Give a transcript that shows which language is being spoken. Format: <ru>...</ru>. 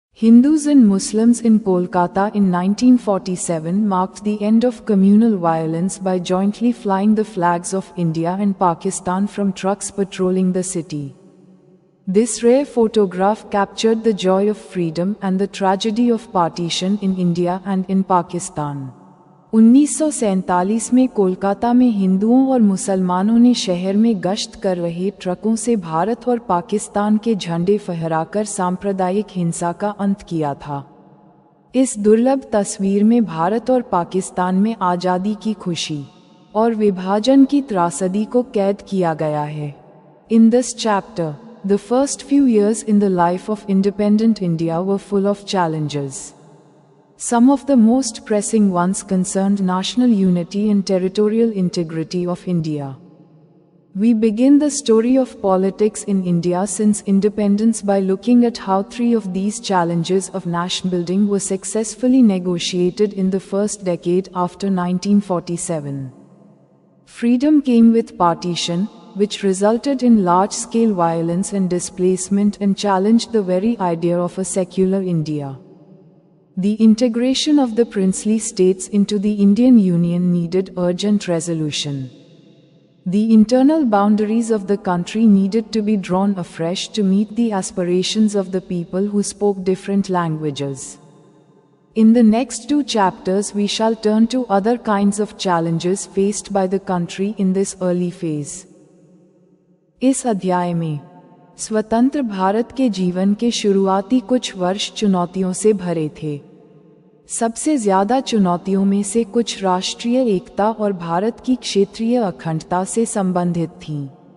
<en>Hindus and Muslims in Kolkata in 1947 marked the end of communal violence by jointly flying the flags of India and Pakistan from trucks patrolling the city. This rare photograph captured the joy of freedom and the tragedy of partition in India and in Pakistan.</en> <hi>1947 में कोलकाता में हिंदुओं और मुसलमानों ने शहर में गश्त कर रहे ट्रकों से भारत और पाकिस्तान के झंडे फहराकर सांप्रदायिक हिंसा का अंत किया था। इस दुर्लभ तस्वीर में भारत और पाकिस्तान में आज़ादी की खुशी और विभाजन की त्रासदी को कैद किया गया है।</hi> <en>In this chapter, the first few years in the life of independent India were full of challenges. Some of the most pressing ones concerned national unity and territorial integrity of India. We begin the story of politics in India since independence by looking at how three of these challenges of nation building were successfully negotiated in the first decade after 1947. Freedom came with partition, which resulted in large-scale violence and displacement and challenged the very idea of a secular India. The integration of the princely states into the Indian Union needed urgent resolution. The internal boundaries of the country needed to be drawn afresh to meet the aspirations of the people who spoke different languages. In the next two chapters we shall turn to other kinds of challenges faced by the country in this early phase.</en> <hi>इस अध्याय में स्वतंत्र भारत के जीवन के शुरुआती कुछ वर्ष चुनौतियों से भरे थे। सबसे ज्यादा चुनौतियों में से कुछ राष्ट्रीय एकता और भारत की क्षेत्रीय अखंडता से संबंधित थीं।</hi>